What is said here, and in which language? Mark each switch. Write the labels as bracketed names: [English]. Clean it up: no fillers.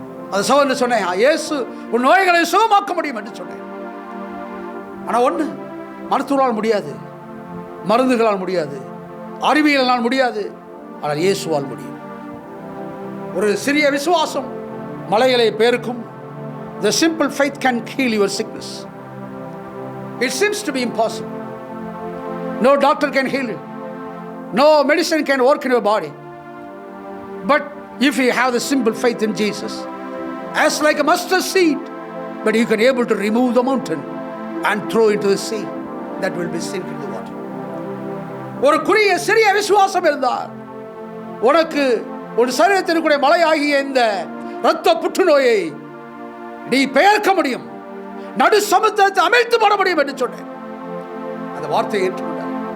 [Tamil] அந்த சகோதரன் சொன்னேன், இயேசு உன் நோய்களை சுகமாக்க முடியும் என்று சொன்னேன். ஆனால் ஒன்று, மருத்துவரால் முடியாது, மருந்துகளால் முடியாது, அறிவியலால் முடியாது, ஆனால் இயேசுவால் முடியும். ஒரு சிறிய விசுவாசம் மலைகளை பெயர்க்கும். [English] The simple faith can heal your sickness. It seems to be impossible. No doctor can heal you. No medicine can work in your body. But if you have the simple faith in Jesus, as like a mustard seed, but you can able to remove the mountain and throw into the sea, that will be sink into the water. [Tamil] ஒரு குறிய சிறிய விசுவாசம் இருந்தால் உனக்கு ஒரு சரீரத்திற்குரிய மலையாகிய இந்த இரத்த புற்றுநோயை நீ பெயர்க்க முடியும், நடு சமுத்திரத்தை அமிழ்த்து போட முடியும் என்று சொன்னேன். அந்த வார்த்தையை ஏற்றுக்கொண்டார்.